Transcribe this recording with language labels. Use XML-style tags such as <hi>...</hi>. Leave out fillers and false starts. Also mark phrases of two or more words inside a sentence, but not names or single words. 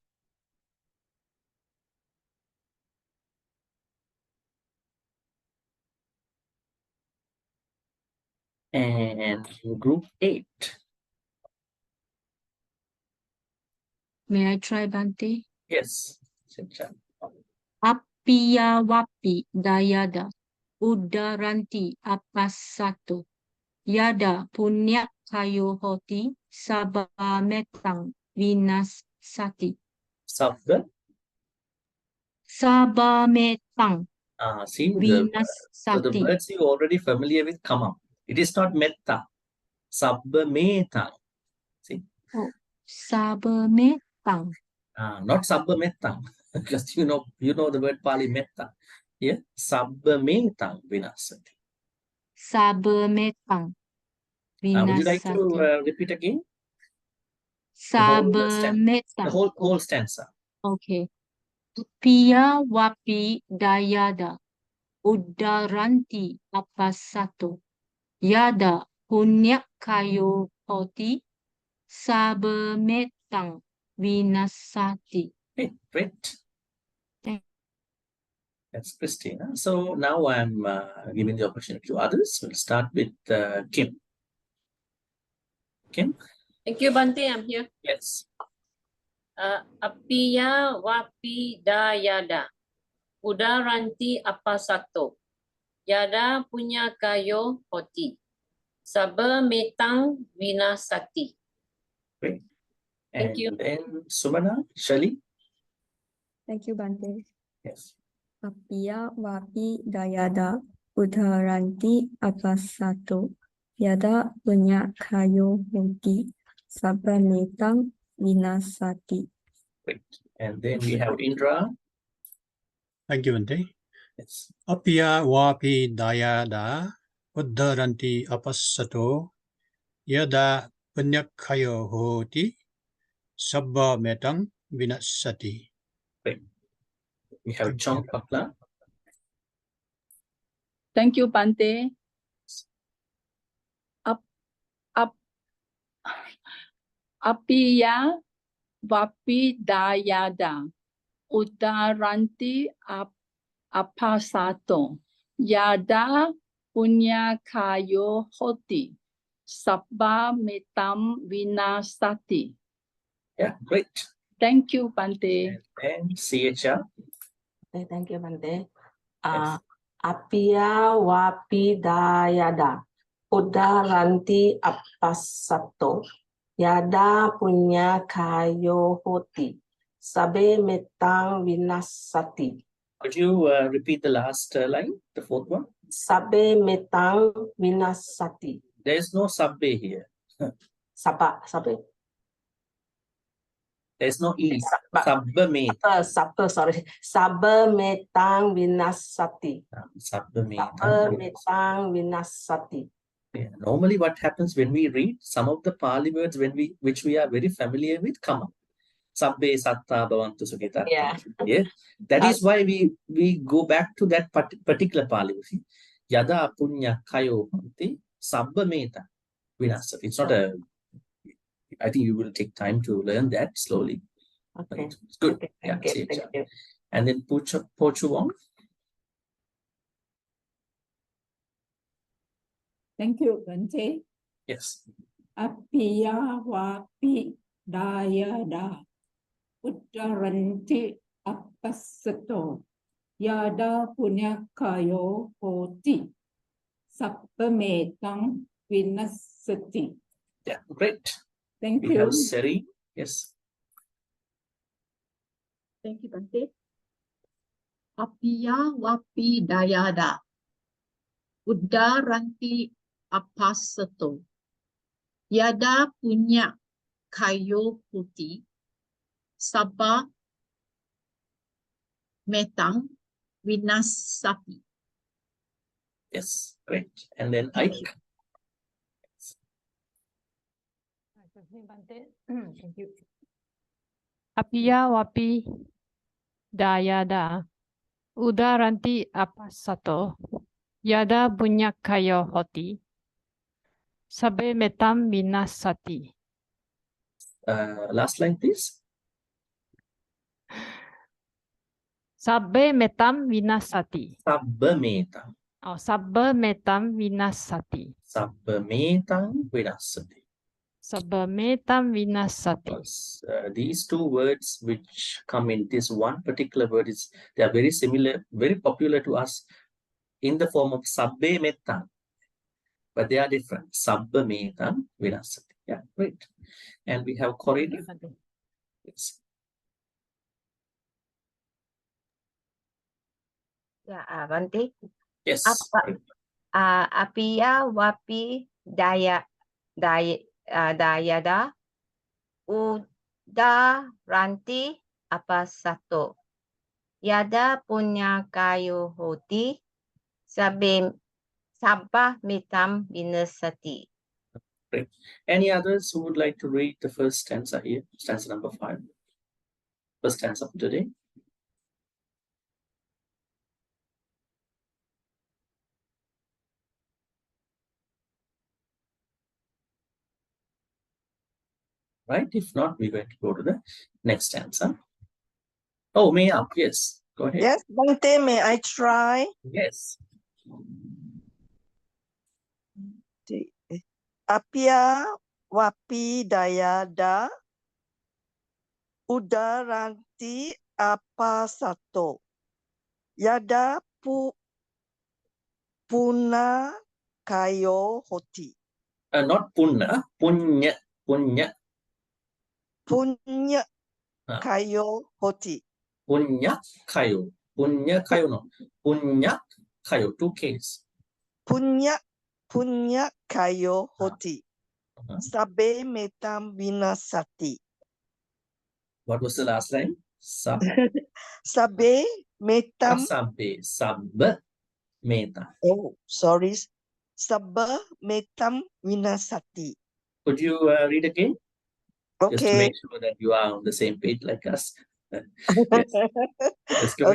<en>And group 8. May I try, Bhante? Yes. Sinchan.</en> <pi>Apiya Wapi Dayada Udaranti Apasato Yada Punya Kayo Hoti Sabametang Vinasati. Sabda. Sabametang</pi> <en>See, the</en> <pi>Vinasati.</pi> <en>words you're already familiar with come up. It is not metta.</en> <pi>Sabba metta.</pi> <en>See? Oh, Sabametang. Not sabba metta. Because you know the word Pali metta. Yeah.</en> <pi>Sabba metta vinasati. Sabametang</pi> <en>Would you like</en> <pi>Vinasati.</pi> <en>to repeat again? The</en> <pi>Sabametang.</pi> <en>whole stanza. Okay.</en> <pi>Apiya Wapi Dayada Udaranti Apasato Yada Punya Kayo Hoti Sabametang Vinasati.</pi> <en>Okay, great. Thank- That's Christina. So now I'm giving the opportunity to others. We'll start with Kim. Kim? Thank you, Bhante. I'm here. Yes.</en> <pi>Apiya Wapi Dayada Udaranti Apasato Yada Punya Kayo Hoti Sabametang Vinasati.</pi> <en>Great. Thank And you. then Sumana, Shali. Thank you, Bhante. Yes.</en> <pi>Apiya Wapi Dayada Udaranti Apasato Yada Punya Kayo Hoti Sabametang Vinasati.</pi> <en>Great. And then we have Indra. Thank you, Bhante. Yes.</en> <pi>Apiya Wapi Dayada Udaranti Apasato Yada Punyakayo Hoti Sabba Metang Vinasati.</pi> <en>Great. We have Chong Pakla. Thank you, Bhante.</en> <pi>Apiya Vapi Dayada Udaranti Apasato Yada Punya Kayo Hoti Sabba Metam Vinasati.</pi> <en>Yeah, great. Thank you, Bhante. And CHR. Okay, thank you, Bhante. Yes.</en> <pi>Apiya Wapi Dayada Udaranti Apasato Yada Punya Kayo Hoti Sabe Metang Vinasati.</pi> <en>Could you repeat the last line, the fourth one?</en> <pi>Sabe Metang Vinasati.</pi> <en>There is no sabbe here. Sabe. There is no E.</en> <pi>Sabba meta.</pi> <en>Sorry.</en> <pi>Sabe Metang Vinasati. Sabba meta. Sabe Metang Vinasati.</pi> <en>Yeah. Normally what happens when we read, some of the Pali words which we are very familiar with come up.</en> <pi>Sabbe satta bhavantu sukhita.</pi> <en>Yeah. Yeah. That is why we go back to that particular Pali.</en> <pi>Yada punya kayo bhanti sabba meta vinasati.</pi> <en>It's not a, I think you will take time to learn that slowly. Okay. It's good. Okay. Yeah, Thank you. And then Pochu Wong. Thank you, Bhante. Yes.</en> <pi>Apiya vapi dayada uddaranti apassato yada punyakayo hoti sappametang vinasati.</pi> <en>Yeah, great. Thank We you. have Seri. Yes. Thank you, Bhante.</en> <pi>Apiya wapi dayada uddaranti apassato yada punya kayo putih sabah metang vinasati.</pi> <en>Yes, great. And then Ike. Thank you.</en> <pi>Apiya wapi dayada udaranti apassato yada bunyak kayo hoti sabe metam vinasati.</pi> <en>Last line, please.</en> <pi>Sabe metam vinasati. Sabbametam. Oh, sabbe metam vinasati. Sabbametam vinasati. Sabbametam vinasati.</pi> <en>Because these two words which come in this one particular word they are very similar, very popular to us in the form of</en> <pi>sabbe metam,</pi> <en>but they are different.</en> <pi>Sabba metam vinasati.</pi> <en>Yeah, great. And we have Corina. Yes. Ya, Bhante. Yes.</en> <pi>Apiya wapi dayada udaranti apassato yada punya kayu hoti sabah metam vinasati.</pi> <en>Great. Any others who would like to read the first stanza here? Stanza number 5. First stanza for today. Right? If not, we're going to go to the next stanza. Oh, may I? Yes. Go ahead. Yes, Bhante, may I try? Yes.</en> <pi>Apiya wapi dayada udaranti apassato yada puna kayo hoti.</pi> <en>Not punna,</en> <pi>punya, punya. Punya kayo hoti. Punya kayo. Punya kayo no. Punya kayo. 2 Ks. Punya kayo hoti. Sabe metam vinasati.</pi> <en>What was the last line?</en> <pi>Sabe metam. Sabba meta.</pi> <en>Oh, sorry.</en> <pi>Sabba metam vinasati.</pi> <en>Could you read again? Okay. Just to make sure that you are on the same page like us. Yes. Let's do</en>